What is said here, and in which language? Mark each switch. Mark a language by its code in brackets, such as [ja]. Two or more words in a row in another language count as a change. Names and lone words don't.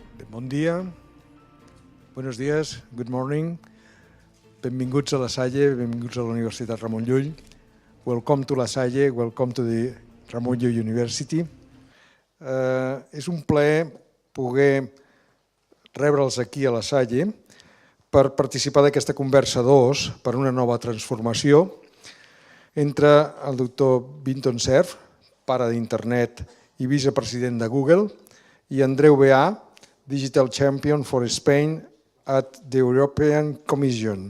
[ca] Bon dia, [es] buenos días, [en] good morning. [ca] Benvinguts a la Salle, benvinguts a la Universitat Ramon Llull. [en] Welcome to la Salle, welcome to the Ramon Llull University. [ca] És un plaer poder rebre'ls aquí a la Salle per participar d'aquesta conversa 2 per una nova transformació entre el doctor Vint Cerf, pare d'internet i vicepresident de Google, i Andreu Veà, [en] Digital Champion for Spain at the European Commission.